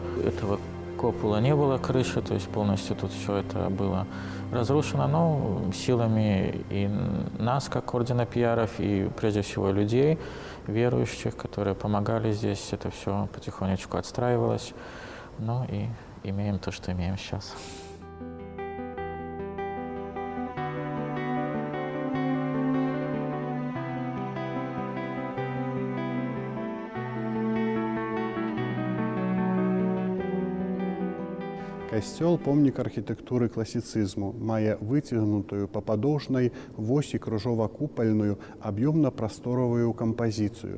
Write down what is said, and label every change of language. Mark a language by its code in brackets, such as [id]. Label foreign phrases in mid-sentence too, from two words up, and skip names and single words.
[ru] Этого купола не было, крыши, то есть полностью тут все это было разрушено, но силами и нас, как ордена пиаров, и прежде всего людей, верующих, которые помогали здесь, это все потихонечку отстраивалось. Ну и имеем то, что имеем сейчас. [be] Касцёл – помнік архітэктуры класіцызму, мае выцягнутую па падоўжнай восі крыжова-купальную аб'ёмна-прасторавую кампазіцыю.